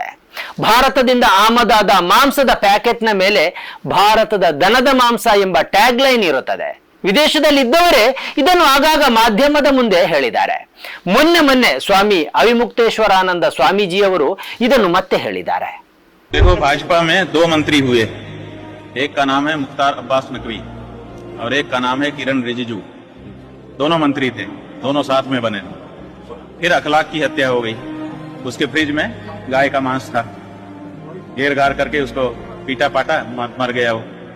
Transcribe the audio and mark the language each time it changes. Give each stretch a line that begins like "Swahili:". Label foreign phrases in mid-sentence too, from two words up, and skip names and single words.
Kannada: ಭಾರತದಿಂದ ಆಮದಾದ ಮಾಂಸದ ಪ್ಯಾಕೆಟ್ನ ಮೇಲೆ ಭಾರತದ ದನದ ಮಾಂಸ ಎಂಬ ಟ್ಯಾಗ್ ಲೈನ್ ಇರುತ್ತದೆ. ವಿದೇಶದಲ್ಲಿದ್ದವರೇ ಇದನ್ನು ಆಗಾಗ ಮಾಧ್ಯಮದ ಮುಂದೆ ಹೇಳಿದ್ದಾರೆ. ಮೊನ್ನೆ ಸ್ವಾಮಿ ಅವಿಮುಕ್ತೇಶ್ವರಾನಂದ ಸ್ವಾಮೀಜಿಯವರು ಇದನ್ನು ಮತ್ತೆ ಹೇಳಿದ್ದಾರೆ.
Hindi: देखो, भाजपा में 2 मंत्री हुए, एक का नाम है मुख्तार अब्बास नकवी और एक का नाम है किरण रिजिजू। दोनों मंत्री थे, दोनों साथ में बने। फिर अखलाक की हत्या हो गई। उसके फ्रिज में गाय का मांस था, घेर घार करके उसको पीटा पाटा, मर गया वो।